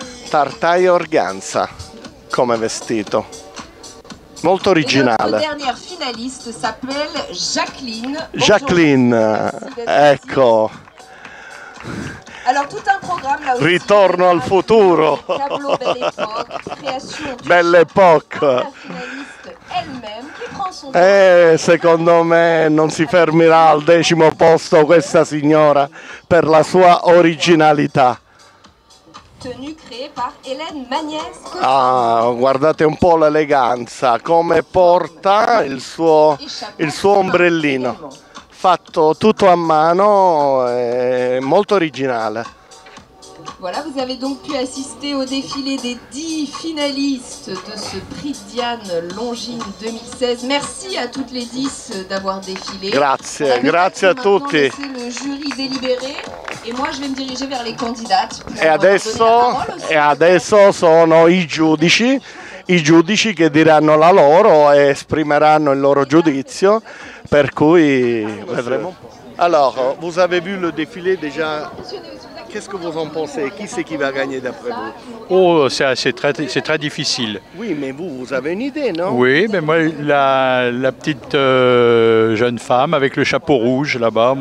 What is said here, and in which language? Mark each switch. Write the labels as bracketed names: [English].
[Italian] Tarta e organza come vestito. Molto originale. [French] La dernière finaliste s'appelle Jacqueline. [Italian] Jacqueline, ecco. [French] Alors, tout un programme là aussi. [Italian] Ritorno al futuro. [French] Tableau Belle Époque, création du Belle Époque. la finaliste elle-même qui prend son temps. [Italian] Secondo me non si fermerà al 10° posto questa signora per la sua originalità. [French] Tenue créée par Hélène Magnès. [Italian] Ah, guardate un po' l'eleganza, come porta il suo ombrellino. Fatto tutto a mano, molto originale. [French] Voilà, vous avez donc pu assister au défilé des 10 finalistes de ce prix Diane Longines 2016. Merci à toutes les 10 d'avoir défilé. [Italian] Grazie, grazie a tutti. [French] Laisser le jury délibérer et moi je vais me diriger vers les candidates. [Italian] E adesso sono i giudici che diranno la loro e esprimeranno il loro giudizio, per cui vedremo un po'. [French] Alors, vous avez vu le défilé déjà. Qu'est-ce que vous en pensez? Qui c'est qui va gagner d'après vous? Oh, c'est très difficile. Oui, mais vous avez une idée, non? Oui, mais moi, la petite jeune femme avec le chapeau rouge là-bas.